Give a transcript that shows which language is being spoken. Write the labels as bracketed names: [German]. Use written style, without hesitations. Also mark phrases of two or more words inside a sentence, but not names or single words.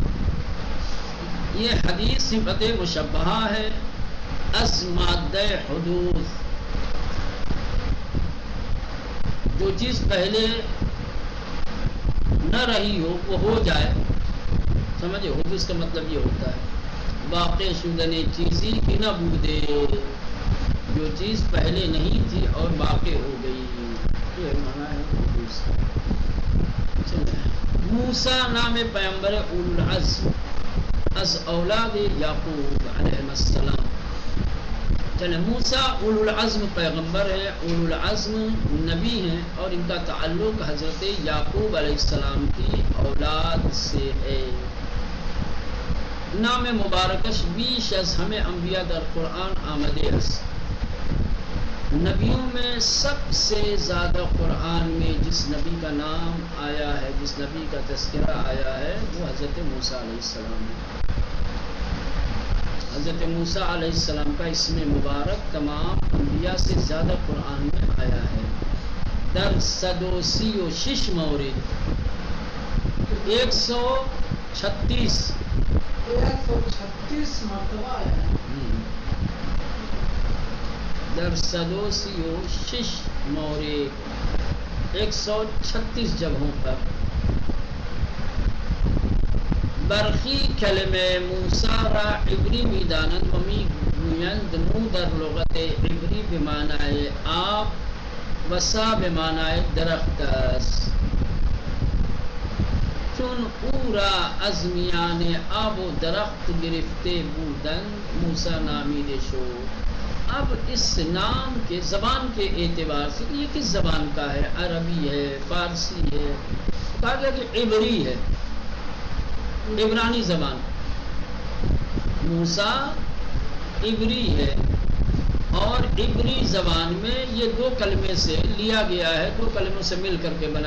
[Urdu] یہ حدیث صفت مشبہہ ہے. اس مادہ حدوث، جو چیز پہلے نہ رہی ہو وہ ہو جائے. سمجھے، حدوث کا مطلب یہ ہوتا ہے [Persian] واقع شدن چیزی کی نہ بودے، [Urdu] جو چیز پہلے نہیں تھی اور واقع ہو گئی، یہ معنی ہے حدوث. [Persian] موسیٰ نام پیغمبر [Arabic] اولو العزم [Persian] از اولاد یعقوب [Arabic] علیہ السلام. [Urdu] چلے، موسیٰ [Arabic] اولو العزم [Urdu] پیغمبر ہے، [Arabic] اولو العزم [Urdu] نبی ہیں، اور ان کا تعلق حضرت یعقوب [Arabic] علیہ السلام [Urdu] کی اولاد سے ہے. [Persian] نام مبارکش بیش از ہمیں انبیاء در قرآن آمدے است. [Urdu] نبیوں میں سب سے زیادہ قرآن میں جس نبی کا نام آیا ہے، جس نبی کا تذکرہ آیا ہے، وہ حضرت موسیٰ [Arabic] علیہ السلام [Urdu] ہے. حضرت موسیٰ [Arabic] علیہ السلام [Urdu] کا اسم مبارک تمام انبیاء سے زیادہ قرآن میں آیا ہے. [Persian] در 136 مورد، 136 [Urdu] مرتبہ آیا ہے. [Persian] در 136 مورد، [Urdu] 136 جگہوں پر. [Persian] برخی کلمه موسیٰ را عبری میدانند و میگویند مو در لغت عبری به معنای آب و سا به معنای درخت است، چون او را از میان آب و درخت گرفته بودند موسیٰ نامیده شد. [Urdu] اب اس نام کے زبان کے اعتبار سے یہ کس زبان کا ہے؟ عربی ہے، فارسی ہے، کہا گیا کہ عبری ہے، عبرانی زبان. موسیٰ عبری ہے، اور عبری زبان میں یہ دو کلمے سے لیا گیا ہے، دو کلموں سے مل کر کے بنا.